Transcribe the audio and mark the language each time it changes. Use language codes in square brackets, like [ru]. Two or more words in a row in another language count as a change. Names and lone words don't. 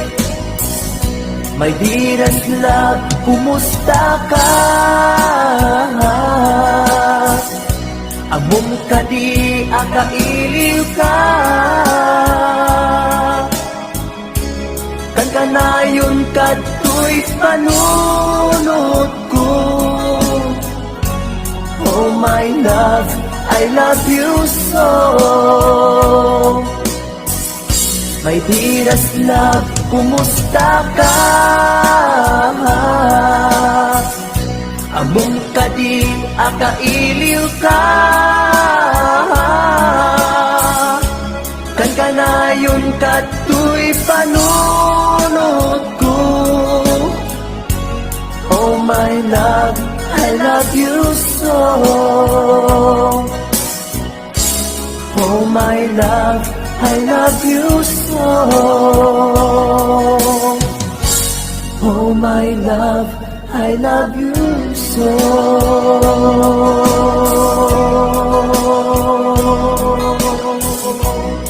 [en] My dearest love, [ilo] kumusta ka? Amom ka di, akailiw ka. Kan kanayon ka to'y panunod ko. [en] Oh my love, I love you so. My dearest love, [ilo] kumusta ka? Among ka di, akailiw ka. Kan kanayon ka to'y panunod ko. [en] Oh my love, I love you so. Oh my love, I love you so. Oh my love, I love you so.